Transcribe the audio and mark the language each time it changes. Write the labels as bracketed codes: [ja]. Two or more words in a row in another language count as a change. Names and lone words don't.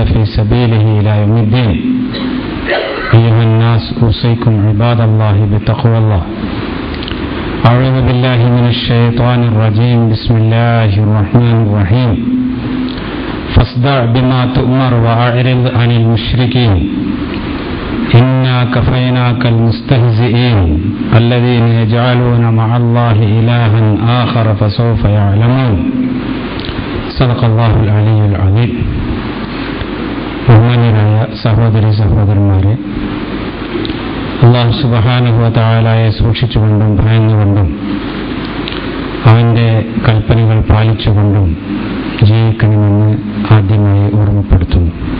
[ar] في سبيله إلى يوم الدين أيها الناس أوصيكم عباد الله بتقوى الله أعوذ بالله من الشيطان الرجيم بسم الله الرحمن الرحيم فاصدع بما تؤمر وأعرض عن المشركين إنا كفيناك المستهزئين الذين يجعلون مع الله إلها آخر فسوف يعلمون صدق الله العلي العظيم. [ml] ബഹുമാന്യരായ സഹോദരി സഹോദരന്മാരെ, അല്ലാഹു [ar] سبحانه وتعالى [ml] സൂക്ഷിച്ചുകൊണ്ടും ഭയന്നുകൊണ്ടും അവൻ്റെ കൽപ്പനകൾ പാലിച്ചുകൊണ്ടും ജീവിക്കണമെന്ന് ആദ്യമായി ഓർമ്മപ്പെടുത്തുന്നു.